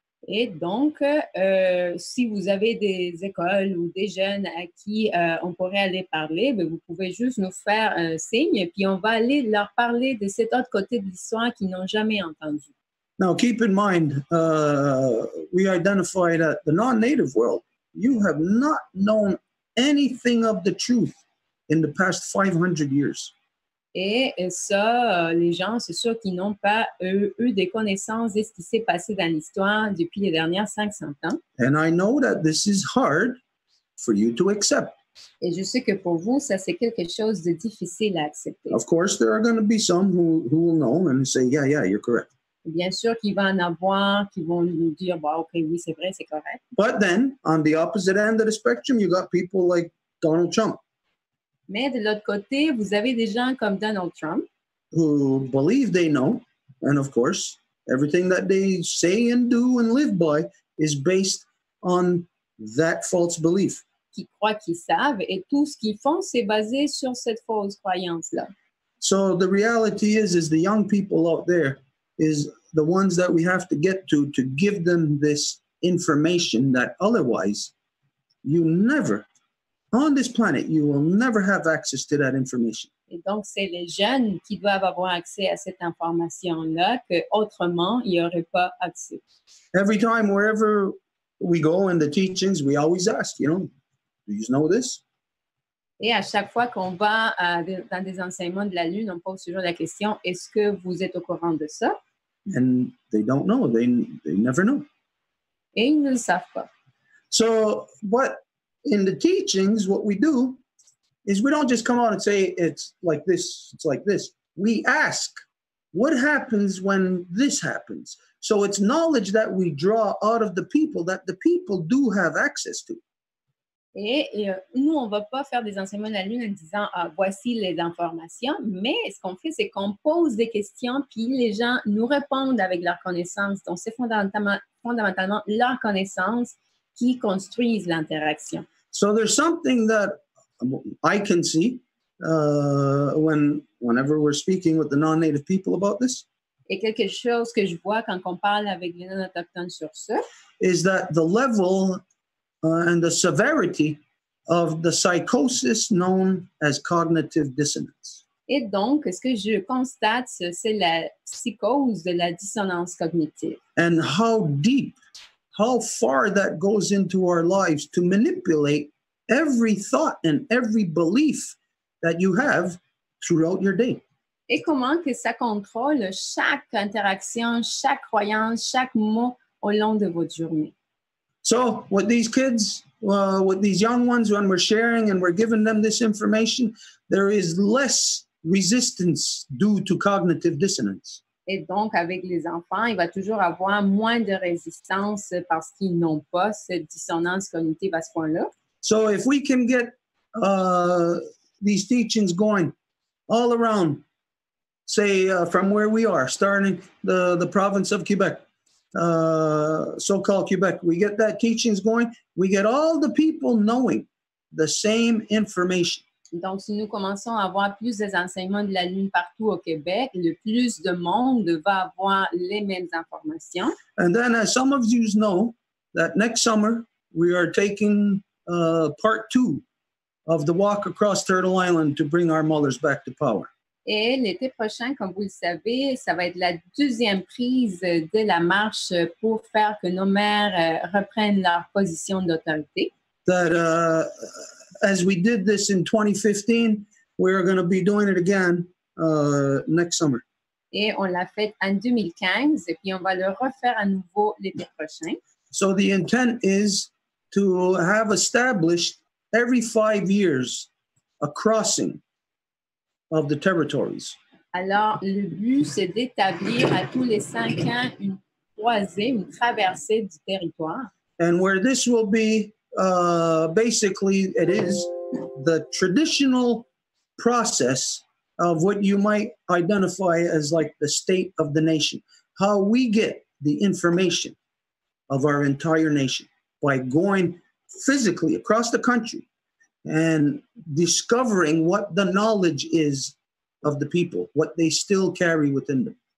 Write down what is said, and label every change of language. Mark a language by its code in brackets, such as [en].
[fr] Et donc, si vous avez des écoles ou des jeunes à qui on pourrait aller parler, ben vous pouvez juste nous faire un signe, puis on va aller leur parler de cet autre côté de l'histoire qu'ils n'ont jamais entendu. [en] Now, keep in mind, we identified that the non-native world, you have not known anything of the truth in the past 500 years. [fr] Et ça, les gens, c'est sûr qu'ils n'ont pas eu des connaissances de ce qui s'est passé dans l'histoire depuis les dernières 500 ans. [en] And I know that this is hard for you to accept. [fr] Et je sais que pour vous, ça, c'est quelque chose de difficile à accepter. [en] Of course, there are going to be some who will know and say, yeah, you're correct. [fr] Bien sûr qu'il va en avoir qui vont nous dire, bah, OK, oui, c'est vrai, c'est correct. [en] But then, on the opposite end of the spectrum, you got people like Donald Trump. [fr] Mais de l'autre côté, vous avez des gens comme Donald Trump [en] who believe they know, and of course, everything that they say and do and live by is based on that false belief. [fr] Qui croient qu'ils savent, et tout ce qu'ils font, c'est basé sur cette fausse croyance-là. [en] So the reality is the young people out there is the ones that we have to get to give them this information that otherwise you never, on this planet, you will never have access to that information. [fr] Et donc, c'est les jeunes qui doivent avoir accès à cette information-là, que autrement, il n'y aurait pas accès. [en] Every time, wherever we go in the teachings, we always ask, do you know this? [fr] Et à chaque fois qu'on va dans des enseignements de la Lune, on pose toujours la question, est-ce que vous êtes au courant de ça? [en] And they don't know. They never know. [fr] Et ils ne le savent pas. [en] So, but in the teachings, what we do is we don't just come out and say, it's like this, it's like this. We ask, what happens when this happens? So it's knowledge that we draw out of the people that the people do have access to. [fr] Et nous, on ne va pas faire des enseignements de la Lune en disant voici les informations, mais ce qu'on fait, c'est qu'on pose des questions, puis les gens nous répondent avec leur connaissance. Donc, c'est fondamentalement leur connaissance qui construisent l'interaction. [en] So there's something that I can see whenever we're speaking with the non-native people about this. [fr] Et quelque chose que je vois quand on parle avec les non-autochtones sur ça, [en] is that the level and the severity of the psychosis known as cognitive dissonance. [fr] Et donc, ce que je constate, c'est la psychose de la dissonance cognitive. [en] And how deep, how far that goes into our lives to manipulate every thought and every belief that you have throughout your day. [fr] Et comment que ça contrôle chaque interaction, chaque croyance, chaque mot au long de votre journée. [en] So with these kids, with these young ones, when we're sharing and we're giving them this information, there is less resistance due to cognitive dissonance. [fr] Et donc, avec les enfants, il va toujours avoir moins de résistance parce qu'ils n'ont pas cette dissonance cognitive à ce point-là. [en] So if we can get these teachings going all around, say from where we are, starting the province of Quebec, so-called Quebec, we get that teachings going, we get all the people knowing the same information. [fr] Donc, si nous commençons à avoir plus des enseignements de la Lune partout au Québec, le plus de monde va avoir les mêmes informations. [en] And then, as some of you know, that next summer we are taking part 2 of the walk across Turtle Island to bring our mothers back to power. [fr] Et l'été prochain, comme vous le savez, ça va être la deuxième prise de la marche pour faire que nos mères reprennent leur position d'autorité. [en] That as we did this in 2015, we're going to be doing it again next summer. [fr] Et on l'a fait en 2015, et puis on va le refaire à nouveau l'été prochain. [en] So the intent is to have established every 5 years a crossing of the territories. [fr] Alors, le but, c'est d'établir à tous les 5 ans une croisée, une traversée du territoire. [en] And where this will be, basically, it is the traditional process of what you might identify as like the state of the nation. How we get the information of our entire nation by going physically across the country and discovering what the knowledge is of the people, what they still carry within them.